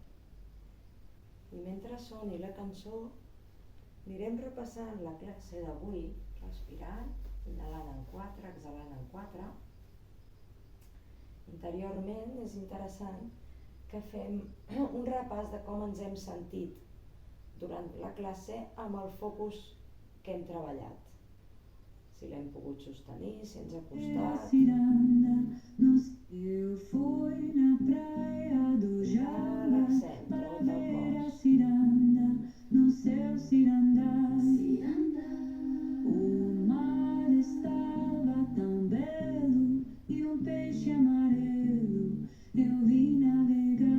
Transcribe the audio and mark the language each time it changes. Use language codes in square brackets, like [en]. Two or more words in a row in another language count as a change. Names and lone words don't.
[ca] I mentre soni la cançó, anirem repassant la classe d'avui, respirant, inhalant en 4, exhalant en 4. Interiorment és interessant que fem un repàs de com ens hem sentit durant la classe amb el focus que hem treballat. Si l'hem pogut sostenir, si ens ha costat. [pt] Eu fui na praia do [ca] Relaxem Java tot [pt] para [ca] el [pt] ver a [ca] cos. [pt] ciranda no céu cirandá. O mar estava tão belo e um peixe amarelo eu vi navegar.